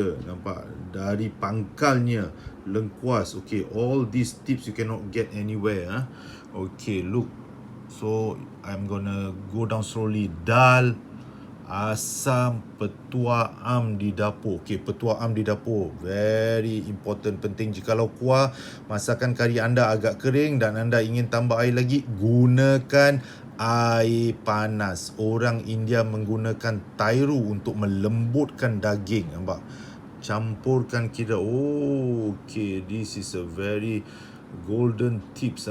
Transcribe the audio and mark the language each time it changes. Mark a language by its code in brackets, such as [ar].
[ms] Nampak, dari pangkalnya, lengkuas. [en] Okay, all these tips you cannot get anywhere. Okay, look. So I'm gonna go down slowly. [ms] Dal, asam, petua am di dapur. Okay, petua am di dapur, [en] very important, [ms] penting. Jikalau kuah masakan kari anda agak kering dan anda ingin tambah air lagi, gunakan air panas. Orang India menggunakan tairu untuk melembutkan daging. Nampak? Campurkan kira. [en] Okay, this is a very golden tips.